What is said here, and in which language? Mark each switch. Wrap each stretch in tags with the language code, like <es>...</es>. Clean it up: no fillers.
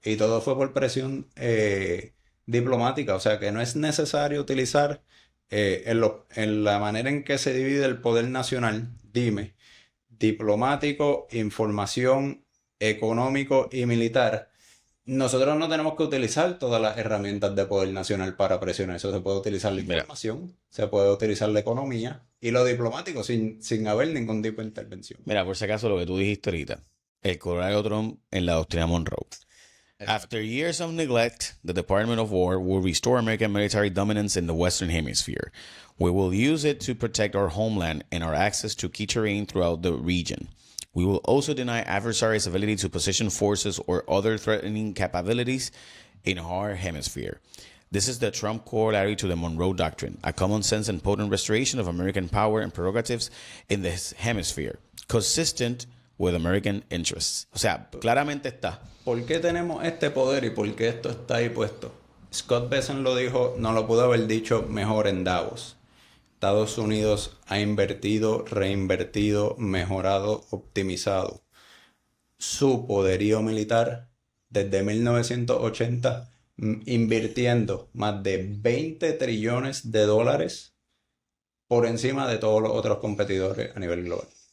<es>Y todo fue por presión diplomática. O sea que no es necesario utilizar en la manera en que se divide el poder nacional, diplomático, información, económico y militar. Nosotros no tenemos que utilizar todas las herramientas de poder nacional para presionar eso. Se puede utilizar la información, se puede utilizar la economía y lo diplomático sin haber ningún tipo de intervención. Mira, por si acaso lo que tú dijiste ahorita, el coronel Trump en la doctrina Monroe.</es> <en>After years of neglect, the Department of War will restore American military dominance in the Western Hemisphere. We will use it to protect our homeland and our access to key terrain throughout the region. We will also deny adversaries' ability to position forces or other threatening capabilities in our hemisphere. This is the Trump corollary to the Monroe Doctrine, a common sense and potent restoration of American power and prerogatives in this hemisphere, consistent with American interests.</en> <es>O sea, claramente está. ¿Por qué tenemos este poder y por qué esto está ahí puesto? Scott Bessent lo dijo, no lo pudo haber dicho mejor en Davos. Estados Unidos ha invertido, reinvertido, mejorado, optimizado su poderío militar desde 1980, invirtiendo más de 20 trillones de dólares por encima de todos los otros competidores a nivel global.</es>